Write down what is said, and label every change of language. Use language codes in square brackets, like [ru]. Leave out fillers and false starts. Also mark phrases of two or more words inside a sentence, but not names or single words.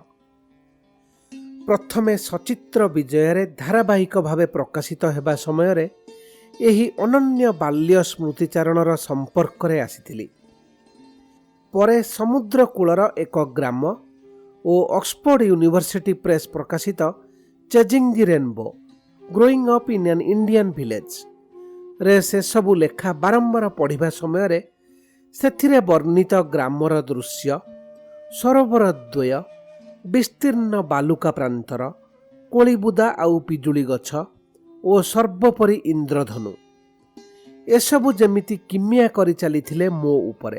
[or] ପ୍ରଥମେ ସଚିତ୍ର ବିଜୟ ଧାରାବାହିକ ଭାବେ ପ୍ରକାଶିତ ହେବା ସମୟ ଏହି ଅନନ୍ୟ ବାଲ୍ୟ ସ୍ମୃତିଚାରଣର ସମ୍ପର୍କ ରେ ଆସିଥିଲି। ପରେ ସମୁଦ୍ର କୂଳର ଏକ ଗ୍ରାମ ଓ ऑक्सफोर्ड यूनिवर्सिटी प्रेस प्रकाशित चेजिंग द रेनबो ग्रोइंग अप इन एन इंडियन विलेज ରେ ସେ ସବୁ ଲେଖା ବାରମ୍ବାର ପଢ଼ିବା ସମୟ ସେଥିରେ ବର୍ଣ୍ଣିତ ଗ୍ରାମର ଦୃଶ୍ୟ, ସରୋବର ଦ୍ୱୟ, ବିସ୍ତୀର୍ଣ୍ଣ ବାଲୁକା ପ୍ରାନ୍ତର, କୋଳିବୁଦା ଆଉ ପିଜୁଳି ଗଛ ଓ ସର୍ବୋପରି ଇନ୍ଦ୍ରଧନୁ ଏସବୁ ଯେମିତି କିମିଆ କରି ଚାଲିଥିଲେ ମୋ ଉପରେ।